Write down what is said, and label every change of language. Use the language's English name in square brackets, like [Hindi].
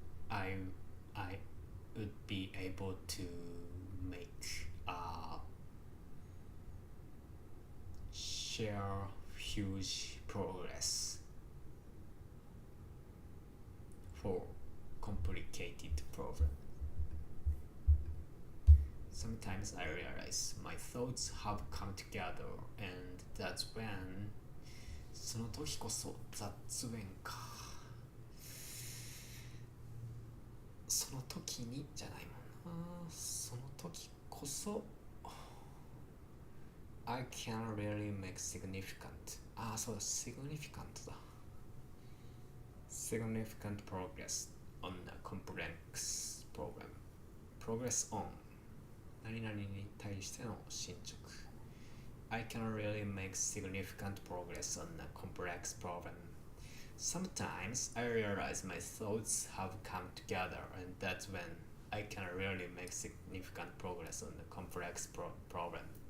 [English] I would be able to make share huge progress for complicated problem. Sometimes I realize my thoughts have come together, and that's when [Japanese] その時こそ雑念か。その時にじゃないもんな。その時こそ [English] I can really make significant [Japanese] そうだ [English] significant だ significant progress on a complex problem. Progress on [Japanese] 何々に対しての進捗。 [English] I can really make significant progress on a complex problem. Sometimes I realize my thoughts have come together, and that's when I can really make significant progress on a complex problem.